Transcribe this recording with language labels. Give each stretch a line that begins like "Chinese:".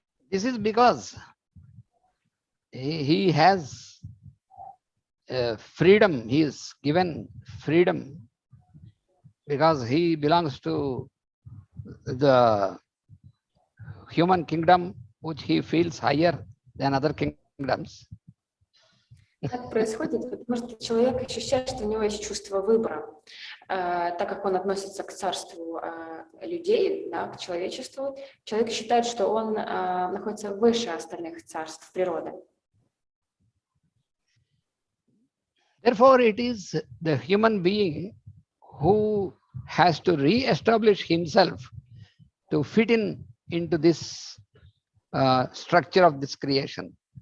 English: This is because he has freedom, he is given freedom because he belongs to the human kingdom, which he feels higher than other kingdoms.
Russian: Так происходит, потому что человек ощущает, что у него есть чувство выбора, так как он относится к царству людей, да, к человечеству. Человек считает, что он находится выше остальных царств природы.
English: Therefore, it is the human being who has to re-establish himself to fit into this structure of this creation.